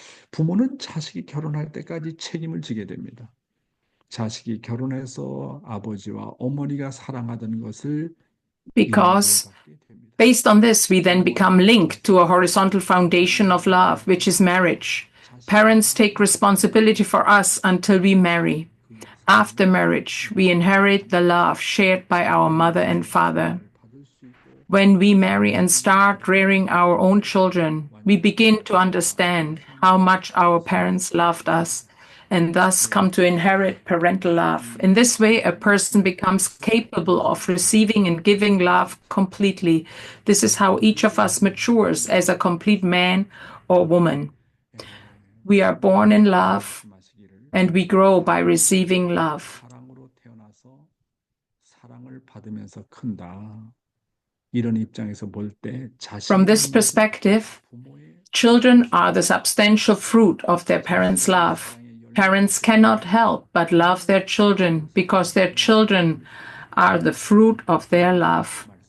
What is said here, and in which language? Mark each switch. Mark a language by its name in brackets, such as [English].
[Korean] 부모는 자식이 결혼할 때까지 책임을 지게 됩니다. 자식이 결혼해서 아버지와 어머니가 사랑하던 것을 [English] Because based on this, we then become linked to a horizontal foundation of love, which is marriage. Parents take responsibility for us until we marry. After marriage, we inherit the love shared by our mother and father. When we marry and start rearing our own children, we begin to understand how much our parents loved us, and thus come to inherit parental love. In this way, a person becomes capable of receiving and giving love completely. This is how each of us matures as a complete man or woman. We are born in love, and we grow by receiving love. [Korean] 사랑으로 태어나서 사랑을 받으면서 큰다. 이런 입장에서 볼 때 [English] From this perspective, children are the substantial fruit of their parents' love. Parents cannot help but love their children because their children are the fruit of their love.